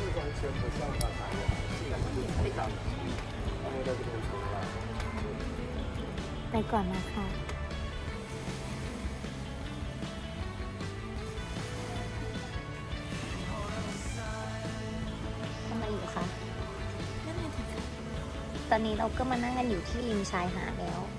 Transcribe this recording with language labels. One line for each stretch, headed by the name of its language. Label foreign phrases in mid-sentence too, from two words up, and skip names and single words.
Chinese: 全不像刚才的，竟然是同样的，他们在这边从来。
Thai: ไปก่อนนะคะทำไมอยู่คะตอนนี้เราก็มานั่งกันอยู่ที่ริมชายหาดแล้ว